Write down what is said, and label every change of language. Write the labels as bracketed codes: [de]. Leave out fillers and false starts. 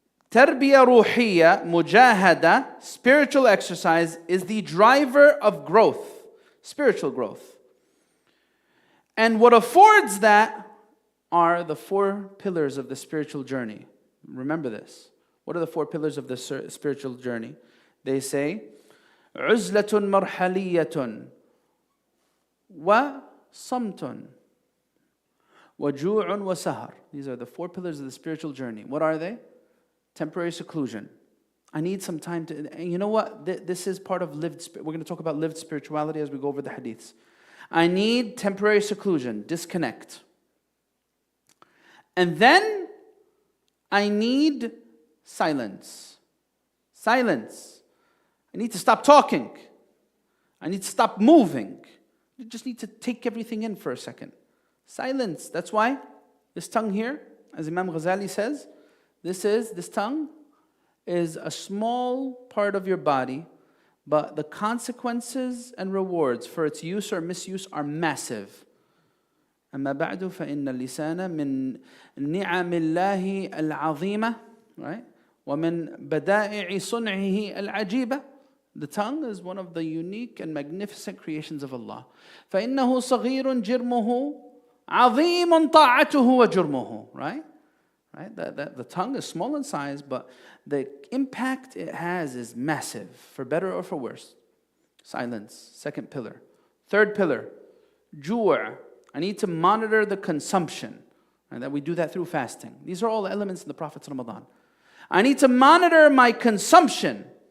[en] Tarbiyah ruhiyya, mujahada, spiritual exercise is the driver of growth, spiritual growth. And what affords that are the 4 pillars of the spiritual journey. Remember this. What are the 4 pillars of the spiritual journey? They say, [ar] عُزْلَةٌ مَرْحَلِيَّةٌ وَصَمْتٌ وَجُوعٌ وَسَهَرٌ. [en] These are the 4 pillars of the spiritual journey. What are they? Temporary seclusion. I need some time to, and you know what? This is part of we're going to talk about lived spirituality as we go over the hadiths. I need temporary seclusion, disconnect. And then I need silence. Silence. I need to stop talking. I need to stop moving. You just need to take everything in for a second. Silence. That's why this tongue here, as Imam Ghazali says, This tongue is a small part of your body, but the consequences and rewards for its use or misuse are massive. [ar] أما بعد فإن اللسان من نعم الله العظيمة, [en] right? [ar] ومن بدائع صنعه العجيبة. [en] The tongue is one of the unique and magnificent creations of Allah. [ar] فإنه صغير جرمه عظيم طاعته وجرمه, [en] right? Right? The tongue is small in size, but the impact it has is massive, for better or for worse. Silence, second pillar. Third pillar, ju'. I need to monitor the consumption, and that we do that through fasting. These are all elements in the Prophet's Ramadan. I need to monitor my consumption.